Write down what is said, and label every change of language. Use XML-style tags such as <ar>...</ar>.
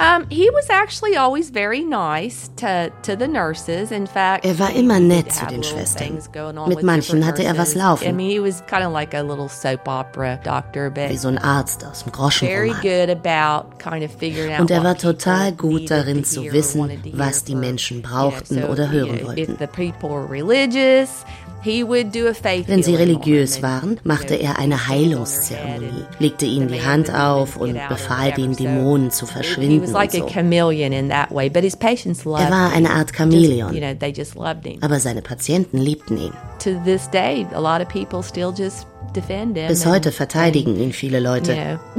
<en>He was actually always very nice to the nurses. In fact,</en> <de>er war immer nett zu den Schwestern. Mit manchen hatte er was laufen.</de> <en>I mean, he was kind of like a little soap opera doctor, but</en> <de>wie so ein Arzt aus dem Groschenroman.</de> <en>Very good about kind of figuring out.</en> <de>Und er war total gut darin zu wissen, was die Menschen brauchten oder hören wollten.</de> <en>If the people were religious, he would do a faith.</en> <de>Wenn sie religiös waren, machte er eine Heilungszeremonie, legte ihnen die Hand auf und befahl den Dämonen zu verschwinden und so. Er war eine Art Chamäleon, aber seine Patienten liebten ihn. Bis heute verteidigen ihn viele Leute.</de>